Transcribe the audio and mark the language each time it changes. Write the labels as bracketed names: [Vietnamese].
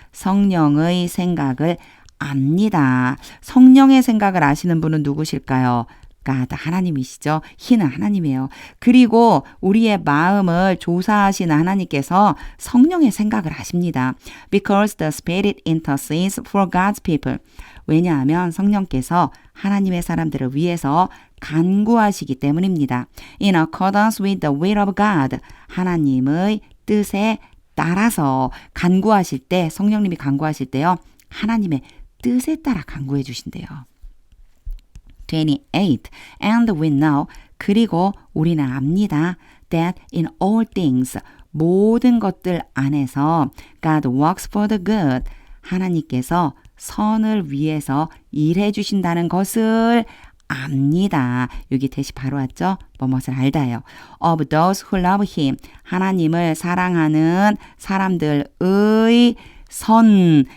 [Korean] 성령의 생각을 압니다. 성령의 생각을 아시는 분은 누구실까요? God, 하나님이시죠. He는 하나님이에요. 그리고 우리의 마음을 조사하시는 하나님께서 성령의 생각을 아십니다. [English] Because the Spirit intercedes for God's people. [Korean] 왜냐하면 성령께서 하나님의 사람들을 위해서 간구하시기 때문입니다. [English] In accordance with the will of God. [Korean] 하나님의 뜻에 따라서 간구하실 때 성령님이 간구하실 때요. 하나님의 뜻에 따라 간구해 주신대요. 28. [English] And we know. [Korean] 그리고 우리는 압니다. [English] That in all things. [Korean] 모든 것들 안에서 [English] God works for the good. [Korean] 하나님께서 선을 위해서 일해 주신다는 것을 압니다. 여기 대시 바로 왔죠? 뭐뭇을 알다요. [English] Of those who love him. [Korean] 하나님을 사랑하는 사람들의 선.